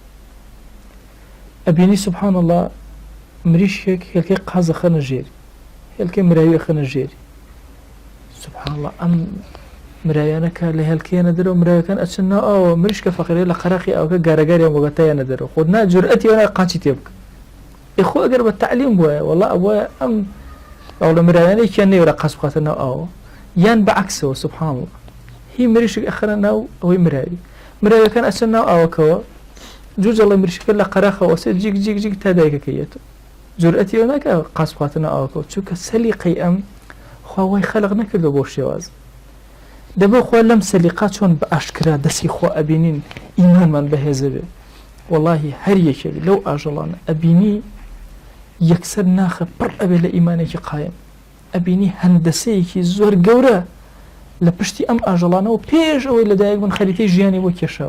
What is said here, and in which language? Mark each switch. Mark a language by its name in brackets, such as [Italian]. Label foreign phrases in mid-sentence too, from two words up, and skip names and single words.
[Central Kurdish] ئەبینی [Arabic] سبحان الله [Central Kurdish] مریشێک هێلکەی قازە خەنە ژێری، هێلکەی مراویە خەنە ژێری، [Arabic] سبحان الله [Central Kurdish] ئەم مراویانەکە لە هێلکەیانە دەرەوە، مراویەکان ئەچن ناو ئەوە، مریشکە فەقیرەیە لە قەراقی ئەوکە گارەگاریان بۆگەتایانە دەرەوە، خۆ نا جورئەتی وەنای قاچی تێ بکە. ئێخۆ ئەگەر بە تعلیم بووە وەڵا ئەوە ئەم ئەو لە مراویانەیەکیان نەیوەرە قاچ بخاتە ناو ئەوە، یان بەعەکسەوە [Arabic] سبحان الله [Central Kurdish] هی مریشک ئەخەنە ناو ئەوەی مراوی، مراویەکان ئەچن ناو ئەوەکەوە، جوجەڵی مریشکە لە قەراخەوە سێ جیک جیک جیک تا دایکەکەیێتەوە، جورئەتی ئەوە ناکە قاچ بخاتە ناو ئەوەکەوە، چونکە سەلیقەی ئەم خوا وای خەلق نەکردو بۆ شێواز. دەبێ خوا لەم سەلیقا چۆن بە ئاشکرا دەستی خوا ئەبینین ئیمانمان بەهێزە بێ. وەڵاهی هەر یەکێک لەو ئاژەڵانە ئەبینی یەکسەر ناخە پڕ ئەبێ لە ئیمانێکی قایم، ئەبینی هەندەسەیەکی زۆر گەورە لە پشتی ئەم ئاژەڵانەوە پێش ئەوەی لەدایک بوون خەریتەی ژیانی بۆ کێشاوە.